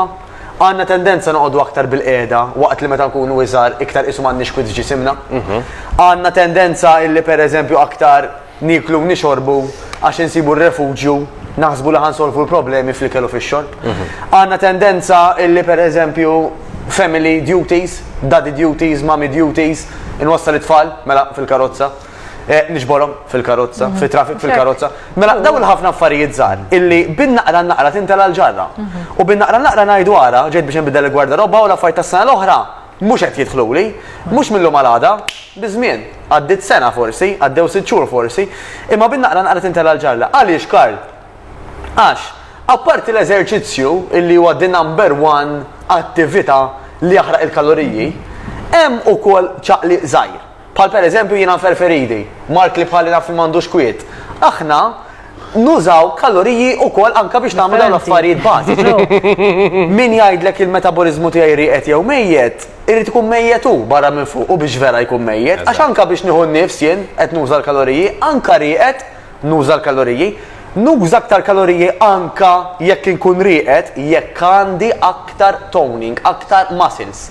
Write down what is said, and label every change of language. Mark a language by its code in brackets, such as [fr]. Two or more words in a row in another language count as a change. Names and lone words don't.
[mt] Għandna tendenza noqogħdu aktar bil-qiegħda waqt li meta nkunu iżgħar iktar isu m'għandniex kwiet ġisimna. Għandna tendenza illi pereżempju aktar niklu nixorbu għax insibu r-refuġju, naħsbu li ħansolvu l-problemi fl-ikel u fix-xorb. Għandna tendenza illi pereżempju [en] family duties, daddy duties, mommy duties, [mt] inwassal it-tfal mela fil-karozza, nixborhom fil-karozza, fit-traffic fil-karozza. Mela dawn ħafna affarijiet żgħar illi bin-naqra tintela l-ġarra. U bin-naqra ngħidu ara, ġejt biex inbidel il-gwardaroba u l-affarijiet tas-sena l-oħra mhux qed jidħluli, mhux minnhom għal-għada, biżmien, għaddit sena forsi, għaddew 6 xhur forsi, imma bin-naqra tintela l-ġarra. Għaliex Karl? Għax, apparti l-eżerċizzju illi huwa [en] the number one [mt] attività li jaħraq il-kaloriji, hemm ukoll ċaqli żgħir. Bħal pereżempju jiena ferferidi, Mark li bħalli naf m'għandux kwiet. Aħna nużaw kaloriji ukoll anke biex nagħmlu dawn l-affarijiet bażiċi. Min jgħidlek il-metabolizmu tiegħi rieqed jew mejjed, irid ikun mejjed hu barra minn fuq u biex vera jkun mejjed, għax anke biex nieħu nnifs jien qed nuża l-kaloriji, anke rieqed nuża l-kaloriji, nuża aktar kaloriji anke jekk inkun rieqed jekk għandi aktar toning, aktar muscles.